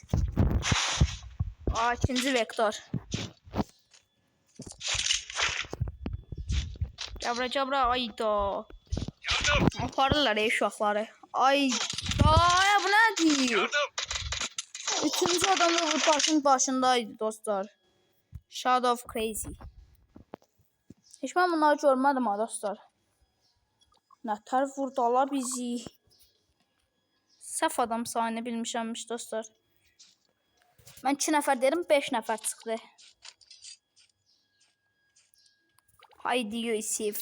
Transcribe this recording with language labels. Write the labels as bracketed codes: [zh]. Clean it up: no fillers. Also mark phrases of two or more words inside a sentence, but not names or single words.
[az] Aa, 2-ci vektor. Cabra ayda. Yardım. Aparırlar uşaqları. Ay, ay bu nədir? Yardım. Üçüncü adam da bu taşın başındaydı dostlar. [en] Shadow of Crazy. [az] Heç mən bunları görmədim ha dostlar. Nətər vurdular bizi. Səhv adam sayını bilmişəmmiş dostlar. Mən 2 nəfər derim, 5 nəfər çıxdı. Haydi Yusuf.